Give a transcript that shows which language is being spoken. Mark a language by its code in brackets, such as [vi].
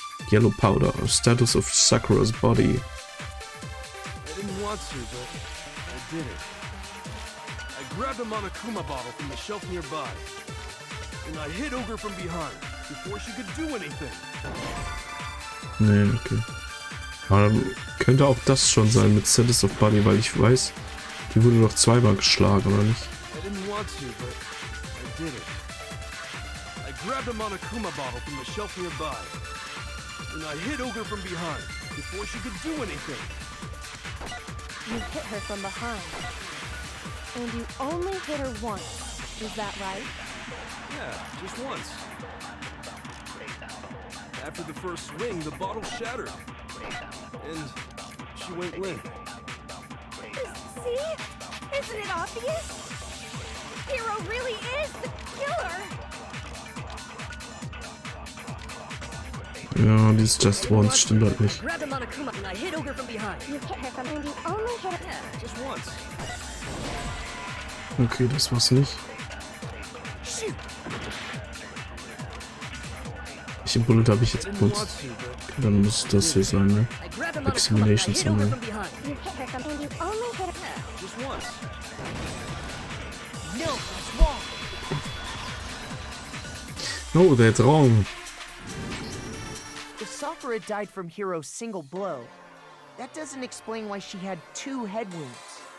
[en] Yellow powder, status of Sakura's body. I didn't want to, but I did it. I grabbed a Monokuma bottle from the shelf nearby, and I hit Ogre from behind before she could do anything. [de] Nee, okay. Aber dann könnte auch das schon sein mit [en] Status of Body, [de] weil ich weiß, die wurde doch zweimal geschlagen, oder nicht? [en] I didn't want to, but I did it. I grabbed a Monokuma bottle from the shelf nearby, and I hit Ogre from behind before she could do anything. You hit her from behind. And you only hit her once. Is that right? Yeah, just once. After the first swing, the bottle shattered, and she went limp. See? Isn't it obvious? Hiro really is the killer! [de] Ja, die ist [en] just once, [de] stimmt halt nicht. [en] Grabbed a Monokuma and I hit Ogre from behind. You hit her from and you only hit her. Yeah, Just once. [de] Okay, das war's nicht. [en] Shoot! [de] Welche Bullet habe ich jetzt [en] Didn't [de] benutzt? [en] want to, but [de] Okay, dann muss das hier sein, ne? [en] I grabbed a Monokuma and I Examination hit Ogre summary. from behind. You hit her from and you only hit her. Yeah. just once. No, that's wrong. No, that's wrong. If Sakura died from Hiro's single blow, that doesn't explain why she had 2 head wounds.